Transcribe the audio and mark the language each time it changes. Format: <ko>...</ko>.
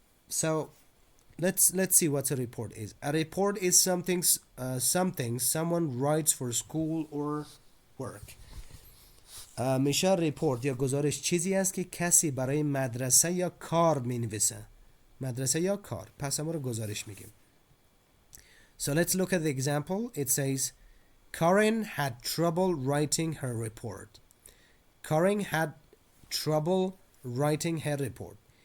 <en>So let's see what a report is. A report is something someone writes for school or work.</en> <fa>میشه report یا گزارش چیزی است که کسی برای مدرسه یا کار مینویسه. مدرسه یا کار. پس همون رو گزارش میگیم.</fa> <en>So let's look at the example. It says Karen had trouble writing her report. Karen had trouble writing her report.</en>